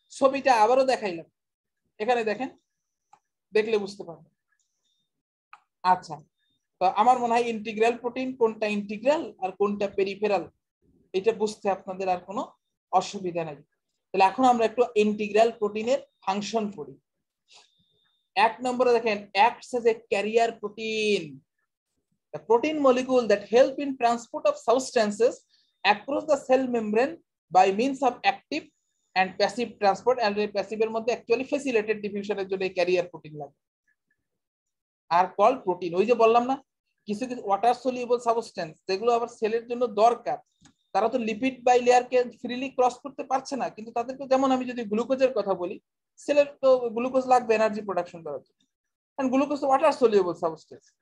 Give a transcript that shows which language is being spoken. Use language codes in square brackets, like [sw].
[bn] ছবিটা আবারও দেখাইলাম, এখানে দেখেন, দেখলে বুঝতে পারবেন। আচ্ছা, তো আমার মনে হয় ইন্টিগ্রাল প্রোটিন কোনটা ইন্টিগ্রাল আর কোনটা পেরিফেরাল এটা বুঝতে আপনাদের আর কোনো অসুবিধা নাই। তাহলে এখন আমরা একটু ইন্টিগ্রাল প্রোটিনের ফাংশন পড়ি। এক নম্বরে দেখেন, [en] acts as a carrier protein, the protein molecule that help in transport of substances across the cell membrane by means of active and passive transport, and passive [bn] এর মধ্যে অ্যাকচুয়ালি ফ্যাসিলিটেড ডিফিউশনের জন্য career protein লাগে। আর call protein, ওই যে বললাম না কিছু কিছু ওয়াটার সলিউবল সাবস্টেন্স যেগুলো আবার সেলের জন্য দরকার, তারা তো লিপিড বাই লেয়ারকে ফ্রিলি ক্রস করতে পারছে না, কিন্তু তাদেরকে, যেমন আমি যদি গ্লুকোজের কথা বলি, সেলের তো গ্লুকোজ লাগবে এনার্জি প্রোডাকশন করার জন্য, কারণ গ্লুকোজ তো ওয়াটার সলিউবল সাবস্টেন্স।